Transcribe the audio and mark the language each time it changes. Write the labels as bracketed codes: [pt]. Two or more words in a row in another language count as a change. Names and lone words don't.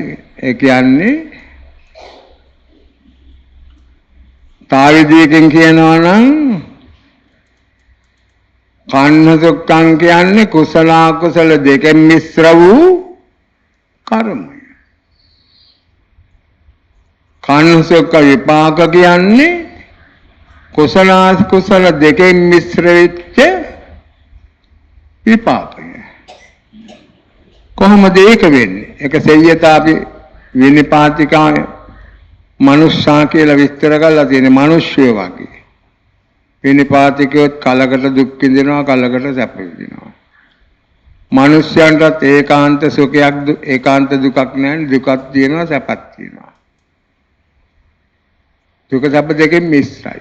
[si] ඒ කියන්නේ තාවිදීකින් කියනවා නම් [pi] කන්න සුක්ඛං [si] කියන්නේ කුසල අකුසල දෙකෙන් මිශ්‍ර වූ කර්මය. [pi] කන්න සුක්ඛ [si] විපාක කියන්නේ කුසල අකුසල දෙකෙන් මිශ්‍ර වෙච්ච විපාකය. කොහොමද ඒක වෙන්නේ? ඒක [pi] සෙය්‍යතාපි විනිපාතිකා [si] මනුෂ්‍යා කියලා විස්තර කරලා තියෙන මිනිස්සු වගේ. විනිපාතිකයොත් කලකට දුක් විඳිනවා කලකට සැප විඳිනවා. මිනිස්යන්ටත් ඒකාන්ත සුඛයක් ඒකාන්ත දුකක් නැහැ. දුකක් තියෙනවා සැපක් තියෙනවා. දුක සැප දෙකෙන් මිශ්‍රයි.